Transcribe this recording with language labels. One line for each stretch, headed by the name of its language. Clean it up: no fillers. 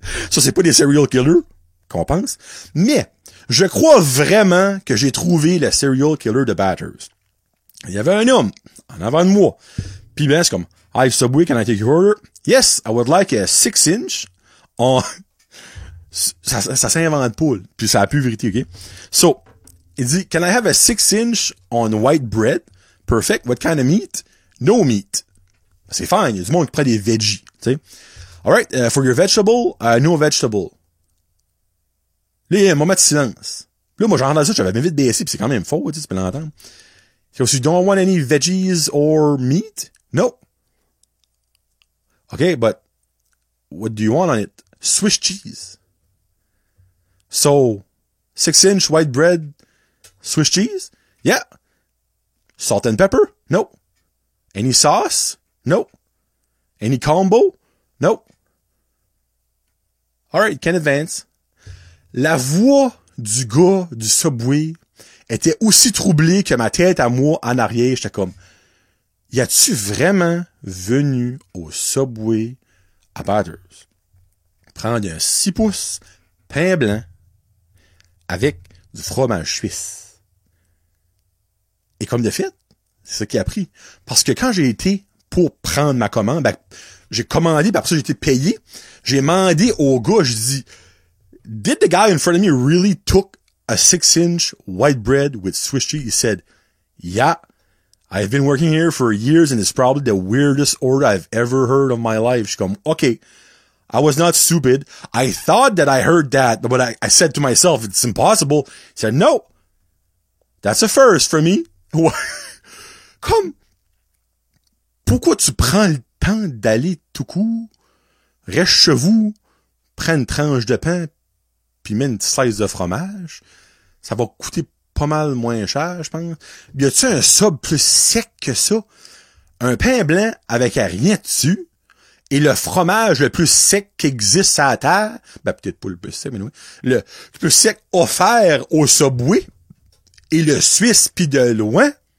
French: Ça, c'est pas des serial killers, qu'on pense. Mais, je crois vraiment que j'ai trouvé le serial killer de Bathurst. Il y avait un homme en avant de moi. Puis ben, c'est comme,
English: hi Subway, can I take your order? Yes, I would like a 6-inch
French: ça s'invente pas, puis ça a plus vérité, ok?
English: So,
French: il dit,
English: can I have a 6-inch on white bread? Perfect. What kind of meat? No meat.
French: C'est fine. Il y a du monde qui prend des veggies, tu sais.
English: Alright, for your vegetable, no vegetable.
French: Là, il y a un moment de silence. Là, moi, j'entends ça, j'avais bien vite baissé, pis c'est quand même faux, tu sais, tu peux l'entendre.
English: So, you don't want any veggies or meat? No. Okay, but what do you want on it? Swiss cheese. So, 6-inch white bread, Swiss cheese? Yeah. Salt and pepper? No. Any sauce? No. Any combo? No. Alright, can advance.
French: La voix du gars du Subway était aussi troublée que ma tête à moi en arrière. J'étais comme, y a-tu vraiment venu au Subway à Bathurst prendre un 6 pouces pain blanc avec du fromage suisse? Et comme de fait, c'est ça qu'il a pris. Parce que quand j'ai été pour prendre ma commande, ben, j'ai commandé, puis après ça, j'ai été payé. J'ai demandé au gars, je dis,
English: did the guy in front of me really took a 6-inch white bread with Swiss cheese? He said, yeah, I've been working here for years and it's probably the weirdest order I've ever heard of my life.
French: Je suis comme,
English: okay, I was not stupid. I thought that I heard that, but I said to myself, it's impossible. He said, no, that's a first for me.
French: Comme, pourquoi tu prends le temps d'aller tout court, reste chez vous, prends une tranche de pain, puis mets une slice de fromage, ça va coûter pas mal moins cher, je pense. Y a-tu un sub plus sec que ça? Un pain blanc avec rien dessus, et le fromage le plus sec qui existe à la terre, ben peut-être pas le plus sec, mais oui, le plus sec offert au Subway, et le Suisse pis de loin.